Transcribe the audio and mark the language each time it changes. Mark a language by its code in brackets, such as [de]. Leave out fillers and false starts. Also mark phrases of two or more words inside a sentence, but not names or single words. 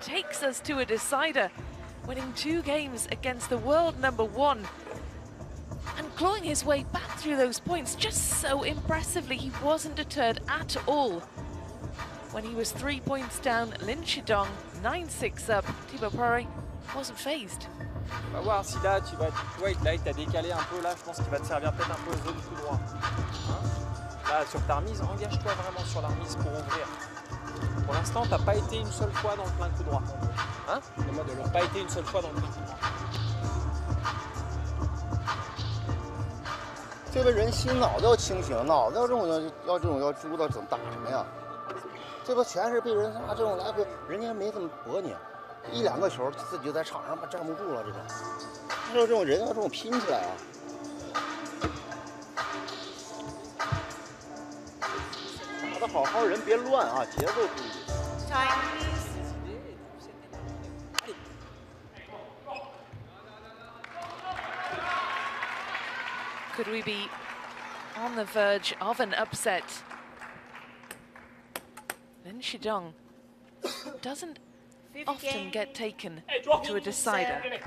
[en] Takes us to a decider, winning 2 games against the world number 1 and clawing his way back through those points just so impressively. He wasn't deterred at all. When he was 3 points down, Lin Shidong 9-6 up. Thibaut Poré wasn't phased. [fr] On va voir si là, tu vois, là, il t'a décalé un peu. Là, je pense qu'il va te servir peut-être un peu zone coup droit. Hein, là, sur ta remise, engage-toi vraiment sur la remise pour ouvrir. Pour l'instant, tu n'as pas été une seule fois dans le plein coup droit. Hein, le mode, tu n'as pas été une seule fois dans le plein coup droit. [zh] 这个人心脑子要清醒，脑子要知道怎么打什么呀。这不全是被人这种来回，人家没怎么搏你，1、2个球自己就在场上站不住了。这种，还有这种人要这种拼起来啊！打得好好，人别乱啊，节奏注意。 [en] Time, please. Could we be on the verge of an upset? Lin Shidong doesn't often get taken to a decider.